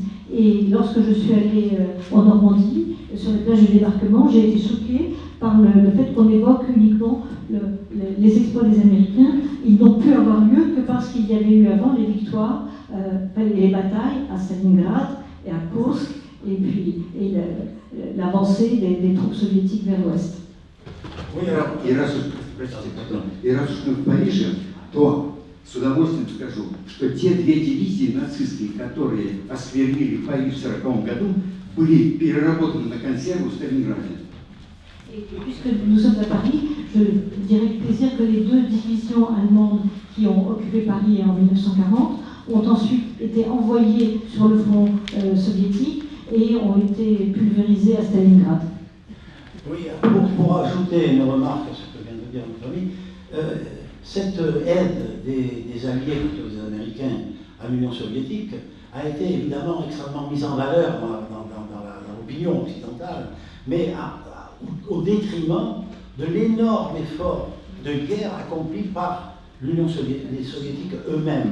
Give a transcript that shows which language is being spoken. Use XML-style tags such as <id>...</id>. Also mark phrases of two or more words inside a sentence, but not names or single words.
<fr>Et lorsque je suis allée en Normandie, sur les plages de débarquement, j'ai été choquée par le fait qu'on évoque uniquement les exploits des Américains. Ils n'ont pu avoir lieu que parce qu'il y avait eu avant les victoires, les batailles à Stalingrad et à Kursk, et puis l'avancée des troupes soviétiques vers l'ouest. Oui, alors,</fr> <ru>и раз уж мы в Париже, то с удовольствием скажу, что те две дивизии нацистские, которые осквернили Париж в 1940 году, были переработаны на консерву в Сталинграде.</ru> <fr>Et puisque nous sommes à Paris, je dirais avec plaisir que les deux divisions allemandes qui ont occupé Paris en 1940 ont ensuite été envoyées sur le front soviétique et ont été pulvérisées à Stalingrad. Oui, pour ajouter une remarque à ce que vient de dire notre ami, cette aide des Alliés plutôt des Américains à l'Union soviétique a été évidemment extrêmement mise en valeur dans l'opinion occidentale, mais au détriment de l'énorme effort de guerre accompli par les Soviétiques eux-mêmes.</fr>